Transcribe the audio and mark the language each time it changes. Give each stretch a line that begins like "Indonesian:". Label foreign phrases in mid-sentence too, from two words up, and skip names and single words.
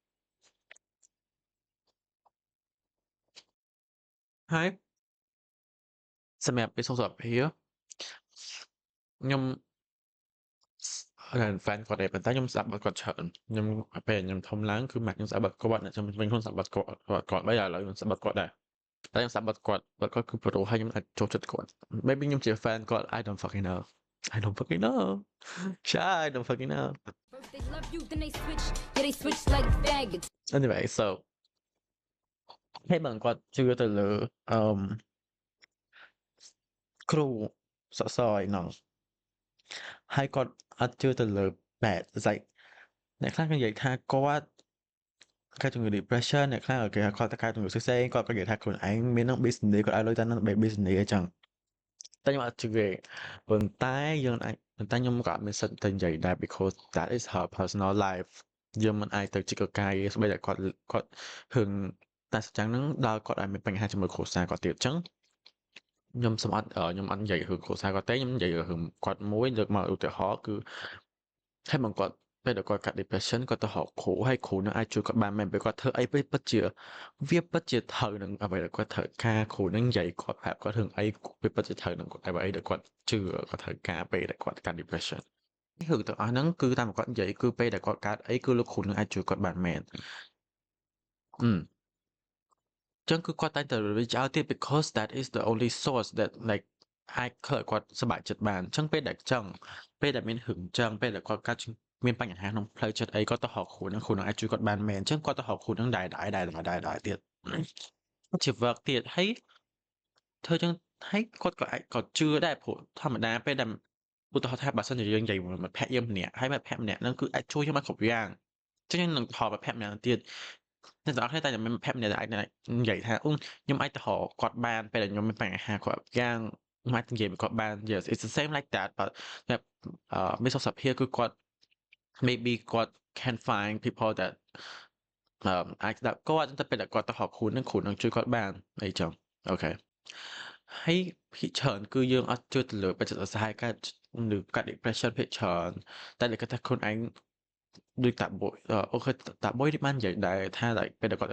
Khmer: ហើយសម្រាប់ពេលសុខភាពខ្ញុំ fan គាត់ដែរប៉ុន្តែខ្ញុំស្ដាប់គាត់ច្រើនខ្ញុំពេលខ្ញុំធំឡើងគឺម៉ាក់ខ្ញុំស្ដាប់គាត់អ្នកខ្ញុំវិញខ្លួនស្ដាប់គាត់បីឥឡូវខ្ញុំស្ដាប់គាត់ដែរតែខ្ញុំស្ដាប់គាត់គឺប្រូហើយខ្ញុំអាចចូលចិត្តគាត់ maybe ខ្ញុំជា fan គាត់
English: I don't fucking know I don't fucking know They love you, then they switch. Yeah, they switch like faggots. anyway so
Khmer: ហើយបើគាត់ជឿទៅលើគ្រូសសរឯហ្នឹងហើយគាត់អត់ជឿទៅលើ
English: bad like
Khmer: អ្នកខ្លះនិយាយថាគាត់កើតជំងឺ depression អ្នកខ្លះគេគាត់ទៅកើតជំងឺផ្សេងគាត់ក៏និយាយថាខ្លួនឯង មាននឹង business គាត់ឲ្យលុយទៅនឹង business អញ្ចឹងតែខ្ញុំអត់ជឿទេប៉ុន្តែខ្ញុំក៏អត់មានសិទ្ធិទៅនិយាយដែរ
English: because that is her personal life
Khmer: យើងមិនអាចទៅជី កកាយស្បីតែគាត់រឿងតែសចាំងហ្នឹងដល់គាត់ឲ្យមានបញ្ហាជាមួយគ្រួសារគាត់ទៀតអញ្ចឹងខ្ញុំអត់និយាយរឿងគ្រួសារគាត់ទេខ្ញុំនិយាយរឿងគាត់មួយលើកមកឧទាហរណ៍គឺហើយមកគាត់ពេល ដែលគាត់កាត់ depression គាត់ទៅរកគ្រូហើយគ្រូនឹងអាចជួយគាត់បានមែនពេលគាត់ធ្វើអីពិតជាវាពិតជាត្រូវនឹងអ្វីដែលគាត់ត្រូវការគ្រូនឹងនិយាយគាត់ប្រាប់គាត់រឿងអីវាពិតជាត្រូវនឹងអ្វីដែលគាត់ជឿគាត់ត្រូវការពេលដែលគាត់កាត់ depression រឿងទាំងអស់ហ្នឹងគឺតាមគាត់និយាយគឺពេលដែលគាត់កាត់អីគឺលោកគ្រូនឹងអាចជួយគាត់បានមែន ចឹងគឺគាត់តែងតែ
English: reach out
Khmer: ទៀត
English: because that is the only source that like
Khmer: អាចធ្វើឲ្យគាត់សប្បាយចិត្តបានចឹងពេលដែលចឹងពេលដែលមានរឿងចឹងពេលដែលគាត់កាត់មានបញ្ហាក្នុងផ្លូវចិត្តអីគាត់ទៅរកគ្រូនឹងគ្រូនឹងអាចជួយគាត់បានមែនចឹងគាត់ទៅរកគ្រូនឹងដែរទៀតជា work ទៀតហើយធ្វើចឹងហើយគាត់ក៏អាចក៏ជឿដែរព្រោះធម្មតាពេលដែលឧទាហរណ៍ថាបើសិនជាយើងនិយាយមួយមិត្តភក្តិយើងម្នាក់ហើយមិត្តភក្តិម្នាក់ហ្នឹង គឺអាចជួយយើងបានគ្រប់យ៉ាងចឹងយើងនឹងថតមិត្តភក្តិម្នាក់ទៀតអ្នកទាំងអស់គ្នាតែមានមិត្តភក្តិម្នាក់ដែលអាចនិយាយថាខ្ញុំអាចទៅរកគាត់បានពេលដែលខ្ញុំមានបញ្ហាគ្រប់យ៉ាងខ្ញុំអាចនិយាយគាត់បាន
English: yes it's the same like that but
Khmer: មានសុខភាពគឺគាត់ maybe គាត់
English: can find people that
Khmer: អាចស្ដាប់គាត់ទៅពេលដែលគាត់ទៅរក គ្រូនឹងគ្រូនឹងជួយគាត់បានអីចឹងអូខេហើយភាគច្រើនគឺយើងអត់ជឿទៅលើបច្ចេកទេសសហការឬកាត់ depression ភាគច្រើនតែគាត់ថាខ្លួនឯងដូចតាបុយអូខេតាបុយនេះបាននិយាយដែរថា like ពេលដែលគាត់